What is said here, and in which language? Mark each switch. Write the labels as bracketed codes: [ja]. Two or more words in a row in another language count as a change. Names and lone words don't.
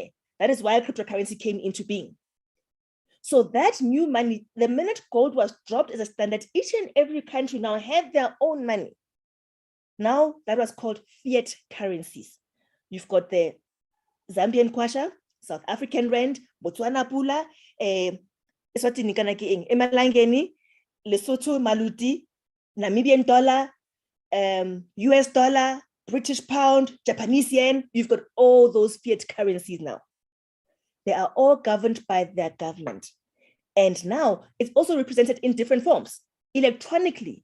[en] That is why cryptocurrency came into being. So that new money, the minute gold was dropped as a standard, each and every country now had their own money. Now that was called fiat currencies. You've got the Zambian kwacha, South African rand, Botswana pula, Eswatini kana ke eng, emalangeni, Lesotho maludi, Namibian dollar, US dollar, British pound, Japanese yen, you've got all those fiat currencies now. They are all governed by their government. And now it's also represented in different forms, electronically.